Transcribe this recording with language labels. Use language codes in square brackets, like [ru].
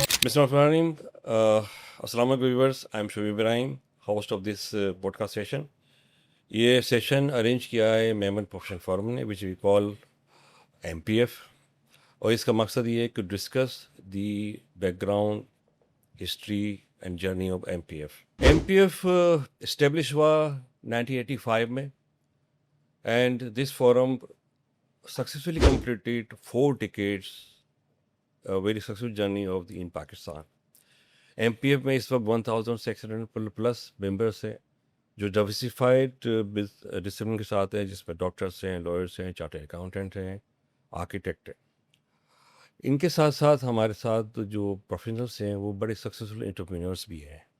[en] Mister Ibrahim, السلام علیکم viewers, I am Shoaib Ibrahim, host of this podcast session. [ur] یہ session arrange کیا ہے میمن پروفیشنل فورم نے [en] which we call M P F, [ur] اور اس کا مقصد یہ ہے کہ [en] Discuss the background history and journey of M P F. [ur] M P F establish ہوا 1985 میں، [en] And this forum successfully completed 4 decades, a very successful journey of the in Pakistan. [ur] M P F میں اس وقت 1600 plus members ہیں جو diversified discipline کے ساتھ ہیں، جس میں ڈاکٹرس ہیں، لائرس ہیں، چارٹرڈ اکاؤنٹنٹ ہیں، آرکیٹیکٹ ہیں. ان کے ساتھ ساتھ ہمارے ساتھ جو پروفیشنلس ہیں وہ بڑے سکسیزفل انٹرپرینورس بھی ہیں.